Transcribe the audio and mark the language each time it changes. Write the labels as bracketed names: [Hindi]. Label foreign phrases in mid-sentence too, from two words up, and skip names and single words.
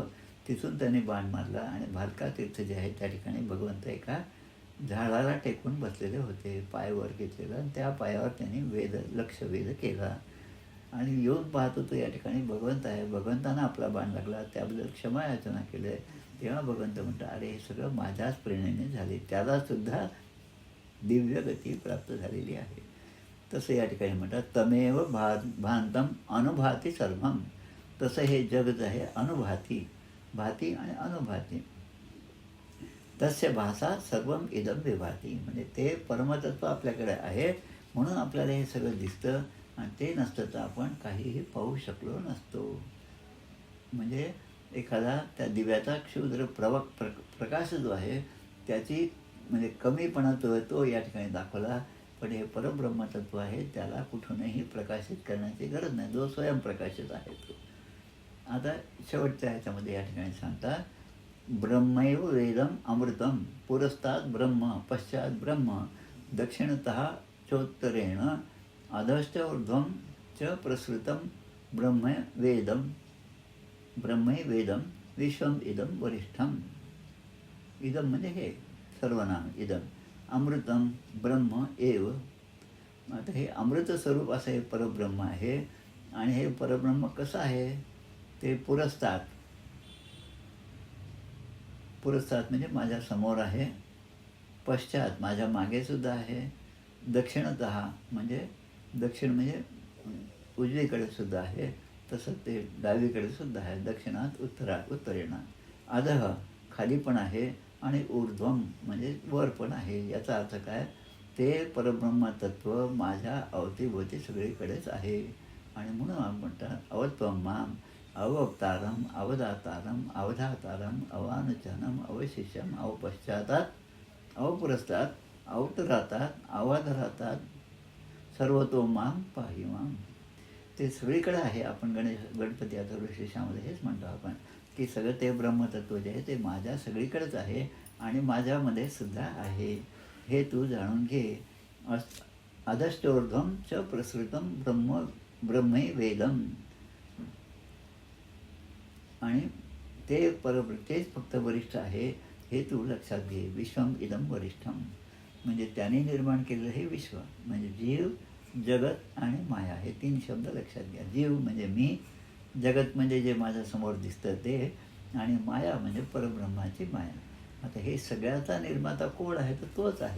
[Marathi] तिथून त्याने बाण मारला आणि भालका तीर्थ जे आहे त्या ठिकाणी भगवंत एका झाडाला टेकून बसलेले होते, पाय वर घेतलेला, आणि त्या पायावर त्यांनी लक्ष वेध केला आणि येऊन पाहतो तो या ठिकाणी भगवंत आहे. भगवंतानं आपला बाण लागला, त्याबद्दल क्षमा याचना केली. तेव्हा भगवंत म्हणतात, अरे हे सगळं माझ्याच प्रेरणेने झाले. त्यालासुद्धा दिव्य गती प्राप्त झालेली आहे. तसं या ठिकाणी म्हणतात, [Sanskrit] तमेव भांतम अनुभाती सर्वम. [Marathi] तसं हे जग जे आहे अनुभाती, भाती आणि अनुभाती. [Sanskrit] तस्य भासा सर्वम इदम विभाती. [Marathi] म्हणजे ते परमतत्व आपल्याकडे आहे म्हणून आपल्याला हे सगळं दिसतं, आणि ते नसतं तर आपण काहीही पाहू शकलो नसतो. म्हणजे एखादा त्या दिव्याचा क्षुद्र प्रकाश जो आहे त्याची म्हणजे कमीपणा तो या ठिकाणी दाखवला. पण हे परब्रह्मतत्व आहे, त्याला कुठूनही प्रकाशित करण्याची गरज नाही, जो स्वयंप्रकाशित आहे तो. आता शेवटच्या ह्याच्यामध्ये या ठिकाणी सांगतात, [Sanskrit] ब्रह्मैव वेदम अमृतम, पुरस्तात् ब्रह्म, पश्चात ब्रह्म, दक्षिणतः चोत्तरेण, अधश्च ऊर्ध्वं च प्रसृतं ब्रह्म वेदम, ब्रह्मै वेदम विश्वम इदम वरिष्ठम. [Marathi] इदम म्हणजे हे सर्वनाम इदम, [Sanskrit] अमृतम ब्रह्म एव. [Marathi] आता हे अमृत स्वरूप असं हे परब्रह्म आहे. आणि हे परब्रह्म कसं आहे, ते पुरस्तात् म्हणजे माझ्या समोर आहे, पश्चात माझ्या मागेसुद्धा आहे, दक्षिणतः म्हणजे दक्षिण म्हणजे उजवीकडे सुद्धा आहे, तसं ते डावीकडे सुद्धा आहे, [Sanskrit] दक्षिणात उत्तरेण, [Marathi] अधः खाली पण आहे, आणि ऊर्ध्वम म्हणजे वर पण आहे. याचा अर्थ काय, ते परब्रह्मतत्व माझ्या अवतीभोवती सगळीकडेच आहे. आणि म्हणून आपण म्हणतात, [Sanskrit] अवत्वम माम अवतारम अवदातारम अवधातारम अवानुचनम अवशिष्यम अवपश्चातात अवपुरस्तात अवतरातात अवाधरातात सर्वतो माम पाहि माम. [Marathi] ते सगळीकडे आहे. आपण गणपती अथर्वशीर्षामध्ये हेच म्हणतो आपण की सगळं ते ब्रह्मतत्व जे आहे ते माझ्या सगळीकडेच आहे. आणि माझ्यामध्ये सुद्धा आहे हे तू जाणून घे. [Sanskrit] अधश्चोर्ध्वं च प्रसृतं ब्रह्मै वेदम. [Marathi] आणि ते तेच फक्त वरिष्ठ आहे हे तू लक्षात घे. [Sanskrit] विश्वम इदम वरिष्ठम [Marathi] म्हणजे त्याने निर्माण केलेलं हे विश्व म्हणजे जीव, जगत आणि माया हे 3 शब्द लक्षात घ्या. जीव म्हणजे मी, जगत म्हणजे जे माझ्यासमोर दिसतं ते, आणि माया म्हणजे परब्रह्माची माया. आता हे सगळ्याचा निर्माता कोण आहे तर तोच आहे.